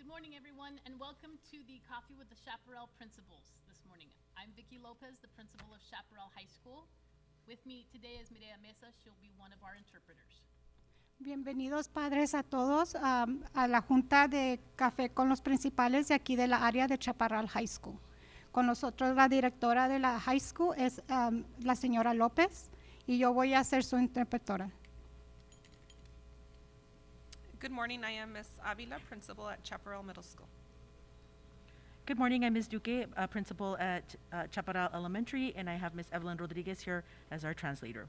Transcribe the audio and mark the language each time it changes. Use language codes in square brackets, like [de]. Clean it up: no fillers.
[en] morning, everyone, and welcome to the Coffee with the Chaparral Principals this morning. I'm Vicki Lopez, the principal of Chaparral High School. With me today is Mireya Mesa. She'll be one of our interpreters. [es] Bienvenidos padres a todos a la junta de café con los principales de aquí de la área de Chaparral High School. Con nosotros la directora de la high school es la señora López y yo voy a ser su interpretora. [en] Good morning, I am Ms. Avila, principal at Chaparral Middle School. Good morning, I'm Ms. Duque, principal at Chaparral Elementary, and I have Ms. Evelyn Rodriguez here as our translator.